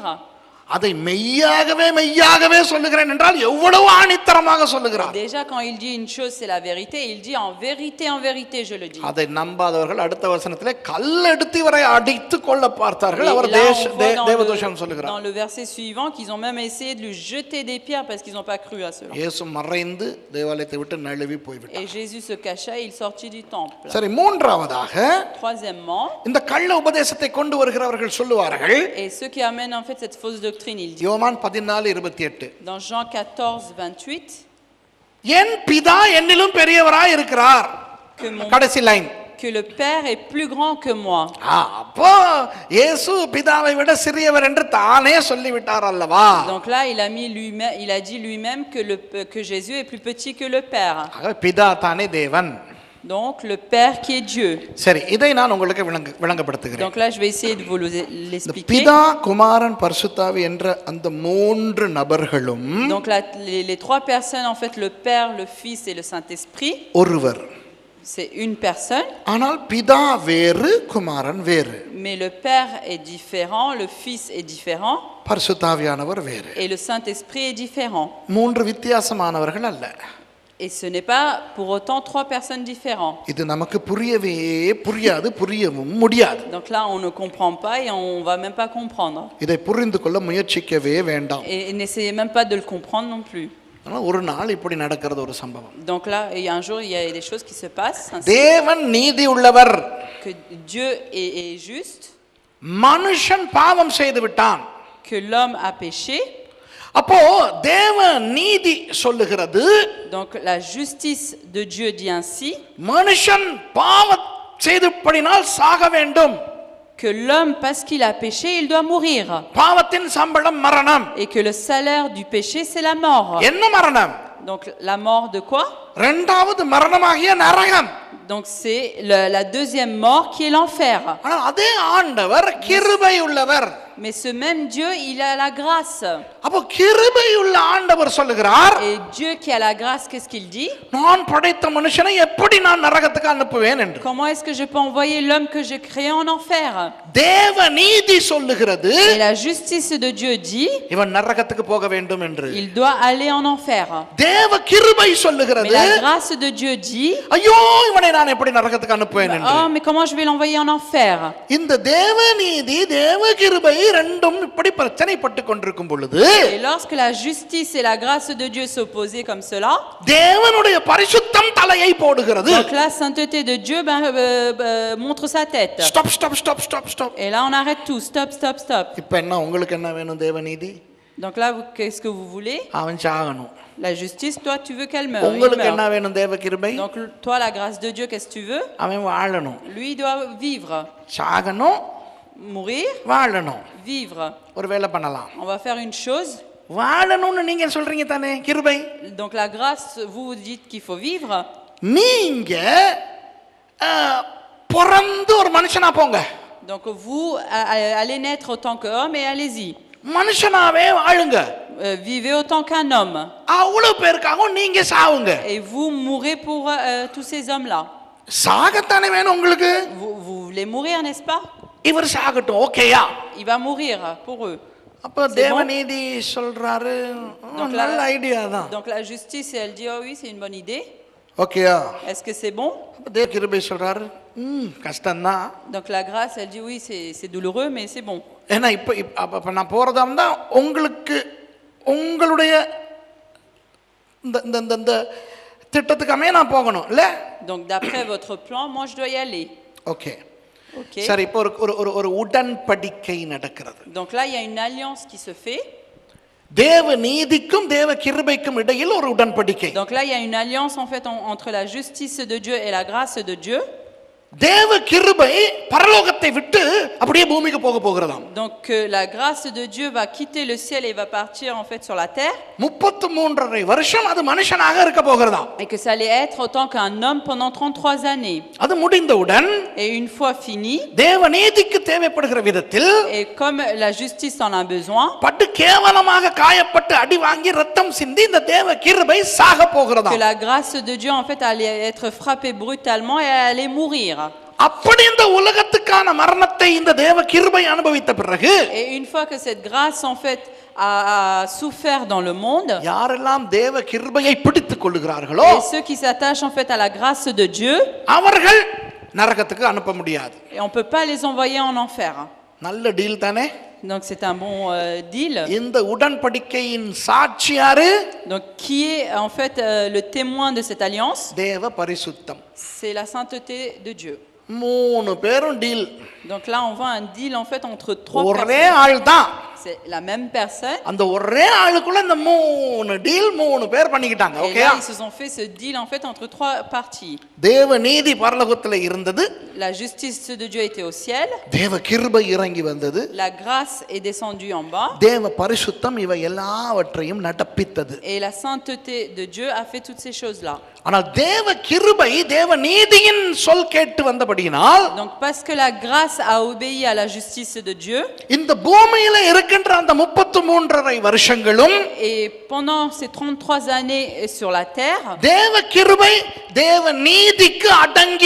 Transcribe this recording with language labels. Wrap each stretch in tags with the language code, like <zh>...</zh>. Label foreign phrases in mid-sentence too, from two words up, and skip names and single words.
<ta>அதை மெய்யாகவே மெய்யாகவே சொல்லுகிறேன் என்றால் எவ்வளவு ஆணித்தரமாக சொல்லுகிறார்.</ta> <fr>Déjà quand il dit une chose c'est la vérité, il dit en vérité je le dis.</fr> <ta>அதை நம்பாதவர்கள் அடுத்த வசனத்திலே கல்லெடுத்து இவரை அடித்து கொள்ள பார்த்தார்கள், அவர் தேவதூஷணம் சொல்லுகிறார்.</ta> <fr>Dans le verset suivant qu'ils ont même essayé de lui jeter des pierres parce qu'ils n'ont pas cru à cela.</fr> <ta>இயேசு மறைந்து தேவாலயத்தை விட்டு நழுவி போய்விட்டார்.</ta> <fr>Et Jésus se cacha et il sortit du temple.</fr> <ta>சரி, மூன்றாவதாக</ta> <fr>Troisièmement,</fr> <ta>இந்த கள்ள உபதேசத்தை கொண்டு வருகிறவர்கள் சொல்லுவார்கள்,</ta> <fr>et ceux qui amènent en fait cette fausse doctrine, il dit</fr> <ta>யோவான் 14:28,</ta> <fr>dans Jean 14:28,</fr> <ta>என் பிதா என்னிலும் பெரியவராய் இருக்கிறார்.</ta> <fr>que mon</fr> <ta>கடைசி லைன்,</ta> <fr>que le Père est plus grand que moi.</fr> <ta>அப்போ இயேசு பிதாவை விட சிறியவர் என்று தானே சொல்லிவிட்டார் அல்லவா?</ta> <fr>Donc là il a dit lui-même que Jésus est plus petit que le Père.</fr> <ta>பிதா தானே தேவன்.</ta> <fr>Donc le Père qui est Dieu.</fr> <ta>சரி, இதை நான் உங்களுக்கு விளங்கப்படுத்துகிறேன்.</ta> <fr>Donc là je vais essayer de vous l'expliquer.</fr> <ta>பிதா, குமாரன், பரிசுத்தாவி என்ற அந்த 3 நபர்களும்</ta> <fr>Donc là les 3 personnes en fait, le Père, le Fils et le Saint-Esprit,</fr> <ta>ஒருவர்.</ta> <fr>c'est une personne.</fr> <ta>ஆனால் பிதா வேறு, குமாரன் வேறு.</ta> <fr>Mais le Père est différent, le Fils est différent,</fr> <ta>பரிசுத்தாவியானவர் வேறு.</ta> <fr>et le Saint-Esprit est différent.</fr> <ta>3 வித்தியாசமானவர்கள் அல்ல.</ta> <fr>Et ce n'est pas pour autant trois personnes différentes.</fr> <ta>இது நமக்கு புரியவே புரியாது, புரியவும் முடியாது.</ta> <fr>Donc là, on ne comprend pas et on va même pas comprendre.</fr> <ta>இதை புரிந்து கொள்ள முயற்சிக்கவே வேண்டாம்.</ta> <fr>Et n'essayez même pas de le comprendre non plus.</fr> <ta>ஆனா ஒரு நாள் இப்படி நடக்கிறது ஒரு சம்பவம்.</ta> <fr>Donc là, un jour, il y a des choses qui se passent. Ainsi</fr> <ta>தேவன் நீதி உள்ளவர்.</ta> <fr>que Dieu est juste,</fr> <ta>மனுஷன் பாவம் செய்து விட்டான்.</ta> <fr>que l'homme a péché.</fr> <ta>அப்போ தேவ நீதி சொல்லுகிறது,</ta> <fr>Donc la justice de Dieu dit ainsi</fr> <ta>மனுஷன் பாவம் செய்தபடினால் சாக வேண்டும்.</ta> <fr>que l'homme, parce qu'il a péché, il doit mourir.</fr> <ta>பாவத்தின் சம்பளம் மரணம்.</ta> <fr>Et que le salaire du péché, c'est la mort.</fr> <ta>என்ன மரணம்?</ta> <fr>Donc la mort de quoi?</fr> <ta>இரண்டாவது மரணமாகிய நரகம்.</ta> <fr>Donc c'est la deuxième mort qui est l'enfer.</fr> <ta>ஆனால் அதே ஆண்டவர் கிருபை உள்ளவர்.</ta> <fr>Mais ce même Dieu, il a la grâce.</fr> <ta>அப்போ கிருபை உள்ள ஆண்டவர் சொல்லுகிறார்,</ta> <fr>Et Dieu qui a la grâce, qu'est-ce qu'il dit?</fr> <ta>நான் படைத்த மனுஷனை எப்படி நான் நரகத்துக்கு அனுப்புவேன் என்று.</ta> <fr>Comment est-ce que je peux envoyer l'homme que j'ai créé en enfer?</fr> <ta>தேவ நீதி சொல்லுகிறது,</ta> <fr>Et la justice de Dieu dit,</fr> <ta>இவன் நரகத்துக்கு போக வேண்டும் என்று.</ta> <fr>il doit aller en enfer.</fr> <ta>தேவ கிருபை</ta> <fr>Mais</fr> <ta>சொல்லுகிறது,</ta> <fr>la grâce de Dieu dit,</fr> <ta>ஐயோ இவனை நான் எப்படி நரகத்துக்கு அனுப்புவேன் என்று.</ta> <fr>oh, mais comment je vais l'envoyer en enfer?</fr> <ta>இந்த தேவ நீதி தேவ கிருபை ரெண்டும் இப்படி பிரச்சனைப்பட்டு கொண்டிருக்கும் பொழுது,</ta> <fr>Et lorsque la justice et la grâce de Dieu s'opposaient comme cela,</fr> <ta>தேவனுடைய பரிசுத்தம் தலையை போடுகிறது.</ta> <fr>donc la sainteté de Dieu montre sa tête.</fr> <en>stop stop stop stop stop.</en> <fr>Et là, on arrête tout.</fr> <en>Stop, stop, stop.</en> <ta>இப்போ என்ன உங்களுக்கு என்ன வேணும்? தேவ நீதி.</ta> <fr>Donc là, qu'est-ce que vous voulez?</fr> <ta>அவன் சாகணும்.</ta> <fr>La justice, toi, tu veux qu'elle meure. Il</fr> <ta>உங்களுக்கு என்ன</ta> <fr>meurt.</fr> <ta>வேணும்? தேவ கிருபை.</ta> <fr>Donc toi, la grâce de Dieu, qu'est-ce que tu veux?</fr> <ta>அவன் வாழணும்.</ta> <fr>Lui, il doit vivre.</fr> <ta>சாகணும்,</ta> <fr>Mourir,</fr> <ta>வாழணும்.</ta> <fr>vivre.</fr> <ta>ஒரு வேலை பண்ணலாம்.</ta> <fr>On va faire une chose.</fr> <ta>வாழணும்னு நீங்க சொல்றீங்க தானே? கிருபை.</ta> <fr>Donc la grâce, vous dites qu'il faut vivre.</fr> <ta>நீங்க பிறந்து ஒரு மனுஷனா போங்க.</ta> <fr>Donc vous allez naître autant qu'homme et allez-y.</fr> <ta>மனுஷனாவே வாழுங்க.</ta> <fr>Vivez autant qu'un homme.</fr> <ta>அவ்வளவு பேருக்காகவும் நீங்க சாவுங்க.</ta> <fr>Et vous mourrez pour tous ces hommes-là.</fr> <ta>சாகத்தானே வேணும் உங்களுக்கு.</ta> <fr>Vous voulez mourir, n'est-ce pas?</fr> <ta>இவர் சாகட்டும், ஓகேயா?</ta> <fr>Il va mourir pour eux.</fr> <ta>அப்ப தேவநீதி சொல்றாரு, நல்ல ஐடியா தான்.</ta> <fr>Donc la justice, elle dit, oh oui, c'est une bonne idée.</fr> <ta>ஓகேயா?</ta> <fr>Est-ce que c'est bon?</fr> <ta>தேவ கிருபை சொல்றாரு, கஷ்டம்தான்.</ta> <fr>Donc la grâce, elle dit, oui, c'est douloureux, mais c'est bon.</fr> <ta>ஏன்னா இப்ப நான் போறதா இருந்தா உங்களுக்கு உங்களுடைய இந்த திட்டத்துக்காமே நான் போகணும் இல்ல?</ta> <fr>Donc d'après votre plan, moi je dois y aller.</fr> <ta>ஓகே.</ta> <fr>Okay.</fr> <ta>சரி, இப்போ ஒரு உடன்படிக்கை நடக்கிறது.</ta> <fr>Donc là, il y a une alliance qui se fait.</fr> <ta>தேவ நீதிக்கும் தேவ கிருபைக்கும் இடையில் ஒரு உடன்படிக்கை.</ta> <fr>Donc là, il y a une alliance en fait entre la justice de Dieu et la grâce de Dieu.</fr> <ta>தேவ கிருபை பரலோகத்தை விட்டு அப்படியே பூமிக்கு போக போகிறதாம்.</ta> <fr>Donc la grâce de Dieu va quitter le ciel et va partir en fait sur la terre.</fr> <ta>33 வருஷம் அது மனுஷனாக இருக்க போகிறதாம்.</ta> <fr>Et que ça allait être autant qu'un homme pendant 33 années.</fr> <ta>அது முடிந்தவுடன்</ta> <fr>Et une fois fini,</fr> <ta>தேவ நீதிக்கு தேவைப்படுகிற விதத்தில்,</ta> <fr>et comme la justice en a besoin,</fr> <ta>பட்டு கேவலமாக காயப்பட்டு அடி வாங்கி ரத்தம் சிந்தி இந்த தேவ கிருபை சாக</ta> <fr>que</fr> <ta>போகிறதாம்.</ta> <fr>la grâce de Dieu en fait allait être frappée brutalement et allait mourir.</fr> <ta>அப்படி இந்த உலகத்துக்கான மரணத்தை இந்த தேவ கிருபை அனுபவித்த பிறகு,</ta> <fr>Et une fois que cette grâce en fait a souffert dans le monde,</fr> <ta>யாரெல்லாம் தேவ கிருபையை பிடித்துக் கொள்ளுகிறார்களோ</ta> <fr>et ceux qui s'attachent en fait à la grâce de Dieu,</fr> <ta>அவர்கள் நரகத்துக்கு அனுப்ப முடியாது.</ta> <fr>et on peut pas les envoyer en enfer.</fr> <ta>நல்ல டீல் தானே?</ta> <fr>Donc c'est un bon deal.</fr> <ta>இந்த உடன்படிக்கையின் சாட்சி யாரு?</ta> <fr>Donc qui est en fait le témoin de cette alliance?</fr> <ta>தேவ பரிசுத்தம்.</ta> <fr>C'est la sainteté de Dieu.</fr> <ta>3 பேரும் டீல்.</ta> <fr>Donc là on voit un deal en fait entre 3</fr> <ta>ஒரே</ta> <fr>personnes.</fr> <ta>ஆள் தான்.</ta> <fr>C'est la même personne.</fr> <ta>அந்த ஒரே ஆளுக்குள்ள இந்த 3 டீல் 3 பேர் பண்ணிக்கிட்டாங்க.</ta> <fr>Et</fr> <ta>ஓகேயா?</ta> <fr>là ils se sont fait ce deal en fait entre 3 parties.</fr> <ta>தேவ நீதி பரலோகத்துல இருந்தது.</ta> <fr>La justice de Dieu était au ciel.</fr> <ta>தேவ கிருபை இறங்கி வந்தது.</ta> <fr>La grâce est descendue en bas.</fr> <ta>தேவ பரிசுத்தம் இவை எல்லாவற்றையும் நடப்பித்தது.</ta> <fr>Et la sainteté de Dieu a fait toutes ces choses-là.</fr> <ta>ஆனால் தேவ கிருபை தேவ நீதியின் சொல் கேட்டு வந்தபடியினால்,</ta> <fr>Donc parce que la grâce a obéi à la justice de Dieu,</fr> <ta>இந்த பூமியில இருக்கின்ற அந்த 33 வருஷங்களும்</ta> <fr>et pendant ces 33 années sur la terre,</fr> <ta>தேவ கிருபை தேவ நீதிக்கு அடங்கி இருக்க வேண்டும்.</ta>